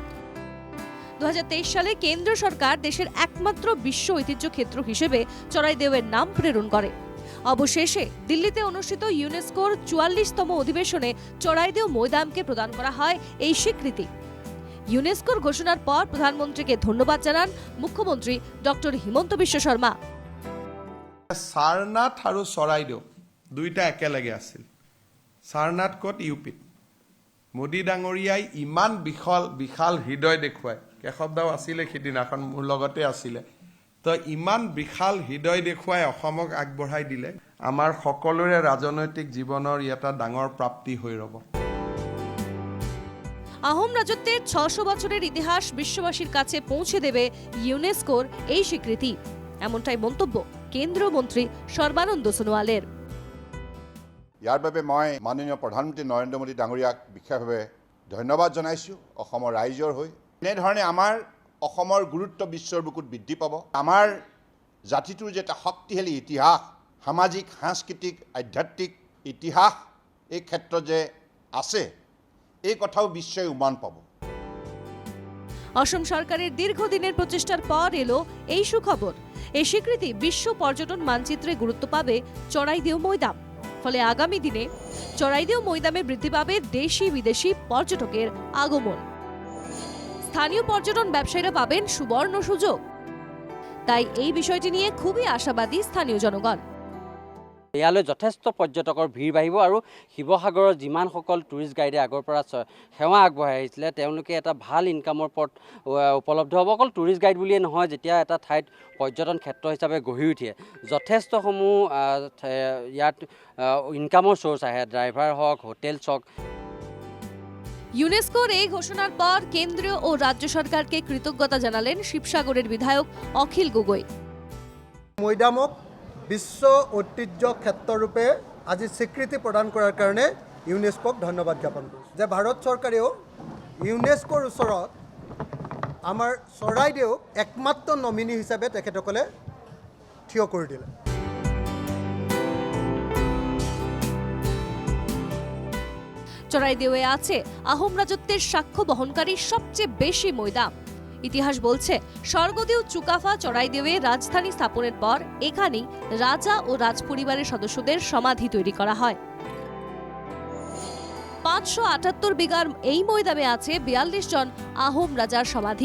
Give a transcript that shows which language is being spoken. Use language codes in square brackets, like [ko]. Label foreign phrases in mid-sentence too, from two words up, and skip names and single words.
[bn] 2023 সালে কেন্দ্র সরকার দেশের একমাত্র বিশ্ব ঐতিহ্য ক্ষেত্র হিসেবে চড়াইদেওয়ের নাম প্রেরণ করে। অবশেষে দিল্লিতে অনুষ্ঠিত ইউনেস্কোর 44তম অধিবেশনে চড়াইদেও মৈদামকে প্রদান করা হয় এই স্বীকৃতি। ইউনেস্কোর ঘোষণার পর প্রধানমন্ত্রীকে ধন্যবাদ জানান মুখ্যমন্ত্রী ডক্টর হিমন্ত বিশ্ব শর্মা। [as] সারনাথ আৰু চৰাইদেউ দুইটা একেলগে আছিল। সাৰনাথ ক'ত? ইউপিত। মোদী ডাঙৰীয়াই ইমান বিশাল হৃদয় দেখুৱাই, কেশৱদাও আছিলে সিদিনাখন, মোৰ লগতে আছিলে, তো ইমান বিশাল হৃদয় দেখুৱাই অসমক আগবঢ়াই দিলে। আমাৰ সকলোৰে ৰাজনৈতিক জীৱনৰ এটা ডাঙৰ প্ৰাপ্তি হৈ ৰ'ব। [bn] আহোম রাজত্বের 600 বছরের ইতিহাস বিশ্ববাসীর কাছে পৌঁছে দেবে ইউনেস্কোর এই স্বীকৃতি, এমনটাই মন্তব্য কেন্দ্রীয় মন্ত্রী সর্বানন্দ সোনোয়ালের। [as] ইয়াৰ বাবে মই মাননীয় প্ৰধানমন্ত্ৰী নৰেন্দ্ৰ মোদী ডাঙৰীয়াক বিশেষভাৱে ধন্যবাদ জনাইছোঁ অসমৰ ৰাইজৰ হৈ। এনেধৰণে আমাৰ অসমৰ গুৰুত্ব বিশ্বৰ বুকুত বৃদ্ধি পাব। আমাৰ জাতিটোৰ যে এটা শক্তিশালী ইতিহাস, সামাজিক সাংস্কৃতিক আধ্যাত্মিক ইতিহাস এই ক্ষেত্ৰত যে আছে, এই কথাও বিশ্বই উমান পাব। [bn] অসম সরকারের দীর্ঘদিনের প্রচেষ্টার পর এলো এই সুখবর। এই স্বীকৃতি বিশ্ব পর্যটন মানচিত্রে গুরুত্ব পাবে চড়াইদেও মৈদাম। ফলে আগামী দিনে চড়াইদেও মৈদামে বৃদ্ধি পাবে দেশি বিদেশি পর্যটকের আগমন। স্থানীয় পর্যটন ব্যবসায়ীরা পাবেন সুবর্ণ সুযোগ। তাই এই বিষয়টি নিয়ে খুবই আশাবাদী স্থানীয় জনগণ। [as] ইয়ালৈ যথেষ্ট পৰ্যটকৰ ভিৰ বাঢ়িব আৰু শিৱসাগৰৰ যিমানসকল [en] tourist guide [as] আগৰ পৰা সেৱা আগবঢ়াই আহিছিলে তেওঁলোকে এটা ভাল ইনকামৰ পথ উপলব্ধ হ'ব। অকল [en] tourist guide [as] বুলিয়ে নহয়, যেতিয়া এটা ঠাইত পৰ্যটন ক্ষেত্ৰ হিচাপে গঢ়ি উঠে যথেষ্টসমূহ ইয়াত ইনকামৰ চ'ৰ্চ আহে, ড্ৰাইভাৰ হওক, হোটেলছ হওক। [bn] ইউনেস্কোর এই ঘোষণার পর কেন্দ্রীয় ও রাজ্য সরকারকে কৃতজ্ঞতা জানালেন শিবসাগরের বিধায়ক অখিল গগৈ। [as] মৈদামক বিশ্ব ঐতিহ্য ক্ষেত্ৰৰূপে আজি স্বীকৃতি প্ৰদান কৰাৰ কাৰণে ইউনেস্কোক ধন্যবাদ জ্ঞাপন কৰিছোঁ। যে ভাৰত চৰকাৰেও ইউনেস্কোৰ ওচৰত আমাৰ চৰাইদেউক একমাত্ৰ নমিনি হিচাপে তেখেতসকলে থিয় কৰি দিলে। [bn] চড়াইদেওয়ে আছে আহোম রাজত্বের সাক্ষ্য বহনকারী সবচেয়ে বেশি মৈদাম। ইতিহাস বলছে স্বর্গদেউ চুকাফা চড়াইদেওয়ে রাজধানী স্থাপনের পর এখানেই রাজা ও রাজপরিবারের সদস্যদের সমাধি তৈরি করা হয়। 578 বিঘার এই ময়দানে আছে 42 জন আহোম রাজার সমাধি।